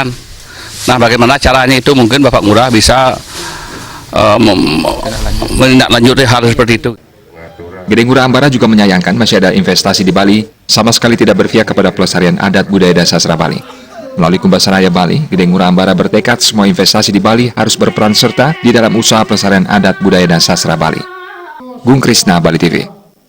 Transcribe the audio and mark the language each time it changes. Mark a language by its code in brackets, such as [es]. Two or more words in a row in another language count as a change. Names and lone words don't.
[id] Nah, bagaimana caranya itu mungkin Bapak Ngurah bisa menindaklanjuti hal seperti itu. Gede Ngurah Ambara juga menyayangkan masih ada investasi di Bali sama sekali tidak berpihak kepada pelestarian adat, budaya, dan sastra Bali. Melalui Kumbas Raya Bali, Gede Ngurah Ambara bertekad semua investasi di Bali harus berperan serta di dalam usaha pelestarian adat, budaya, dan sastra Bali. Gung Krisna, Bali TV.